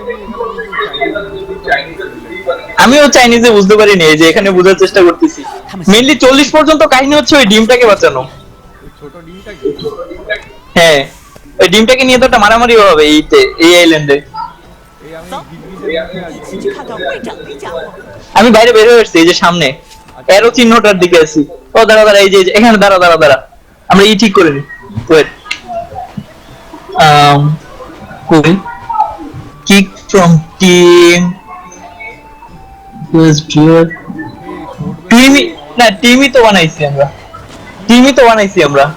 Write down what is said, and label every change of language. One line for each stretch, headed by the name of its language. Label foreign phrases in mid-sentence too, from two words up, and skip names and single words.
Bangla: আমিও চাইনিজে বুঝতে পারিনি, এই যে এখানে বোঝার চেষ্টা করতেছি। মেইনলি 40 পর্যন্ত কাহিনী হচ্ছে ওই ডিমটাকে বাঁচানো। ছোট ডিমটা কি হ্যাঁ, ওই ডিমটাকে নিয়ে তো একটা মারামারি হবে এই আইল্যান্ডে। এই আমি গিজগিজের মুখে
Chinese: 去看看会长那家伙。
Bangla: আমি বাইরে বের হয়ে আসছি, এই যে সামনে এরো চিহ্নটার দিকে আছি। ও দাঁড়া দাঁড়া, এই যে এখানে দাঁড়া দাঁড়া দাঁড়া, আমরা ই ঠিক করে নি। ওয়েট, কই
English: kick from team team
Bangla: না, টিমই তো বানাইছি আমরা।